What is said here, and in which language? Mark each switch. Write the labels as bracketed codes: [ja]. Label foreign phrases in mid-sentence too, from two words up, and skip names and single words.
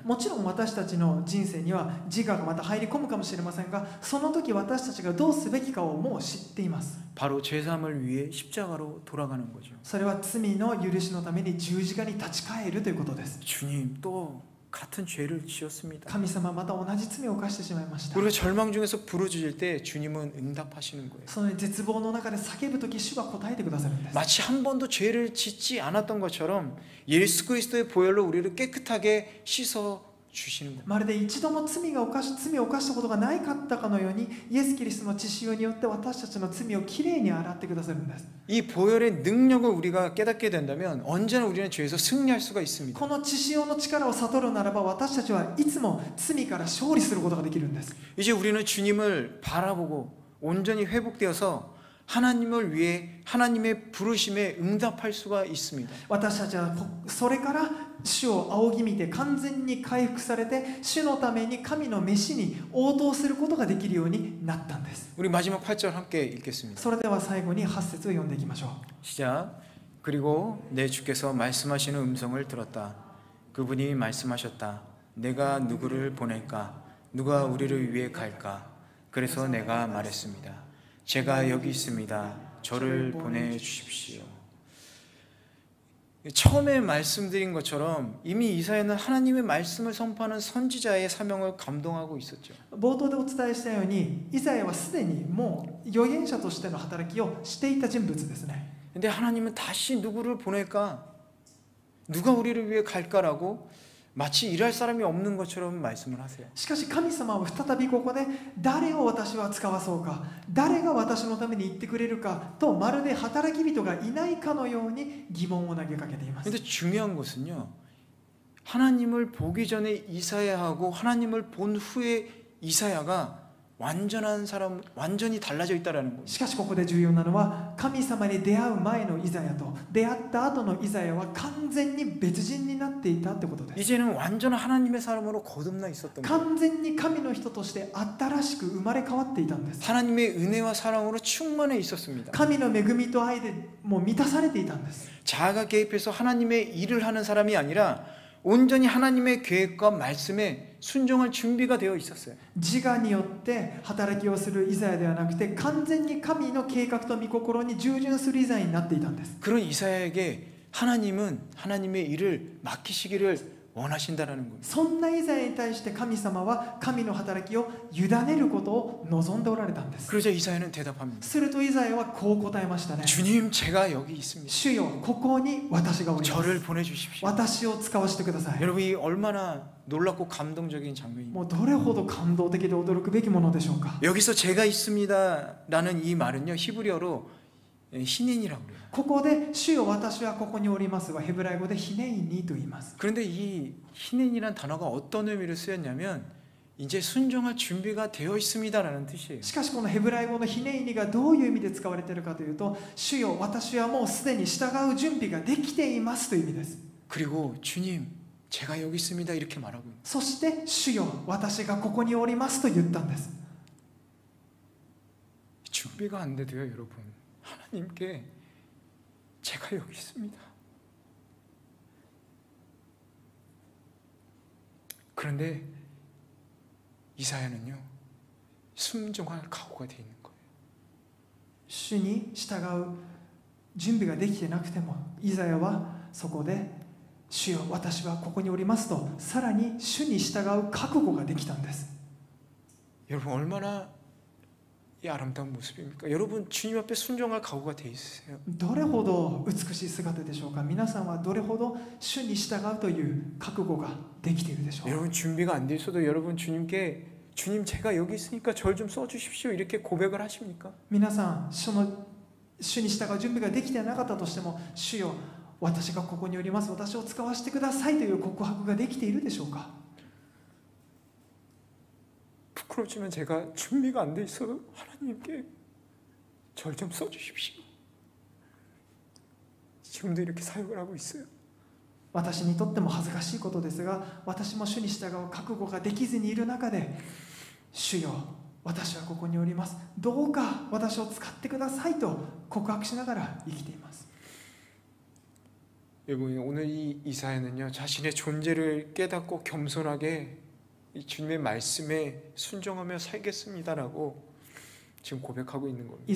[ja] もちろん私たちの人生には自我がまた入り込むかもしれませんが、その時私たちがどうすべきかをもう知っています。 [ko] 바로 죄사함을 위해 십자가로 돌아가는 거죠. [ja] それは罪の許しのために十字架に立ち返るということです。 [ko] 주님 또 같은 죄를 지었습니다. [ja] 神様また同じ罪を犯してしまいました。 [ko] 우리가 절망 중에서 부르짖을 때 주님은 응답하시는 거예요. [ja] その絶望の中で叫ぶ時、主は答えてくださるんです。 [ko] 마치 한 번도 죄를 짓지 않았던 것처럼 예수 그리스도의 보혈로 우리를 깨끗하게 씻어 주시는 겁니다. [ja] まるで一度も罪を犯したことがないかったかのように、イエス・キリストの血潮によって私たちの罪をきれいに洗ってくださるんです。 [ko] 이 보혈의 능력을 우리가 깨닫게 된다면 언제나 우리는 죄에서 승리할 수가 있습니다. [ja] この血潮の力を悟るならば、私たちはいつも罪から勝利することができるんです。 [ko] 이제 우리는 주님을 바라보고 온전히 회복되어서 하나님을 위해 하나님의 부르심에 응답할 수가 있습니다. [ja] 私たちはそれから主を仰ぎ見て完全に回復されて、主のために神の召しに応答することができるようになったんです。 [ko] 우리 마지막 8절 함께 읽겠습니다. [ja] それでは最後に8節を読んでいきましょう。 [ko] 시작. 그리고 내 주께서 말씀하시는 음성을 들었다. 그분이 말씀하셨다. 내가 누구를 보낼까? 누가 우리를 위해 갈까? 그래서 내가 말했습니다. 제가 여기 있습니다. 저를 보내주십시오. 처음에 말씀드린 것처럼 이미 이사야는 하나님의 말씀을 선포하는 선지자의 사명을 감동하고 있었죠. [ja] 冒頭でお伝えしたように、イザヤはすでにもう預言者としての働きをしていた人物ですね。 [ko] 근데 하나님은 다시 누구를 보낼까? 누가 우리를 위해 갈까라고 마치 일할 사람이 없는 것처럼 말씀을 하세요. [ja] しかし神様は再びここで、誰を私は使わそうか、誰が私のために言ってくれるかと、まるで働き人がいないかのように疑問を投げかけています。 [ko] 근데 중요한 것은요, 하나님을 보기 전에 이사야하고 하나님을 본 후에 이사야가 완전한 사람, 완전히 달라져 있다라는 거예요. [ja] しかしここで重要なのは、神様に出会う前のイザヤと出会った後のイザヤは完全に別人になっていたってことです。 [ko] 이제는 완전한 하나님의 사람으로 거듭나 있었던 거예요. [ja] 完全に神の人として新しく生まれ変わっていたんです。 [ko] 하나님의 은혜와 사랑으로 충만해 있었습니다. [ja] 神の恵みと愛でもう満たされていたんです。 [ko] 자아가 개입해서 하나님의 일을 하는 사람이 아니라 온전히 하나님의 계획과 말씀에 순종할 준비가 되어 있었어요. [ja] 自我によって働きをするイザヤではなくて、完全に神の計画と御心に従順するイザヤになっていたんです。 [ko] 그런 이사야에게 하나님은 하나님의 일을 맡기시기를 원하신다라는 거예요. [ja] そんなイザヤに対して神様は神の働きを委ねることを望んでおられたんです。 [ko] 그러자 이사야는 대답합니다. [ja] するとイザヤはこう答えましたね。 [ko] 주님, 제가 여기 있습니다. [ja] 主よ、ここに私がおりま [ko] 저를 [ja] す。 [ko] 보내주십시오. [ja] 私を使わせてください。 [ko] 여러분, 이 얼마나 놀랍고 감동적인 장면입니다. [ja] もうどれほど感動的で驚くべきものでしょうか。 [ko] 여기서 제가 있습니다라는 이 말은요, 히브리어로 히넨이라고 그래요. [ja] ここで主よ、私はここにおりますはヘブライ語でヒネイニと言います。 [ko] 그런데 이 히넨이란 단어가 어떤 의미로 쓰였냐면 이제 순종할 준비가 되어 있습니다라는 뜻이에요. [ja] しかしこのヘブライ語のヒネイニがどういう意味で使われているかというと、主よ、私はもうすでに従う準備ができていますという意味です。 [ko] 그리고 주님, 제가 여기 있습니다 이렇게 말하고 있는. [ja] そして主よ、私がここにおりますと言ったんです。 [ko] 준비가 안 돼도요, 여러분. 하나님께 제가 여기 있습니다. 그런데 이사야는요, 순종할 각오가 되어 있는 거예요. [ja] 主に従う準備ができてなくても、イザヤはそこで主よ、私はここにおりますと、さらに主に従う覚悟ができたんです。 [ko] 여러분, 얼마나 이 아름다운 모습입니까? 여러분, 주님 앞에 순종할 각오가 돼 있으세요? [ja] どれほど美しい姿でしょうか。皆さんはどれほど主に従うという覚悟ができているでしょう。 [ko] 여러분, 준비가 안 돼 있어도 여러분 주님께 주님, 제가 여기 있으니까 절 좀 써주십시오 이렇게 고백을 하십니까? [ja] 皆さん、主に従う準備ができてなかったとしても、主よ、私がここにおります、私を使わせてくださいという告白ができているでしょうか。 [ko] 부끄럽지만 제가 준비가 안 돼 있어도 하나님께 절 좀 써주십시오. 지금도 이렇게 사역을 하고 있어요. [ja] 私にとっても恥ずかしいことですが、私も主に従う覚悟ができずにいる中で、主よ、私はここにおります、どうか私を使ってくださいと告白しながら生きています。 [ko] 여러분, 오늘 이 사연은요, 자신의 존재를 깨닫고 겸손하게 이 주님의 말씀에 순종하며 살겠습니다라고 지금 고백하고 있는 겁니다.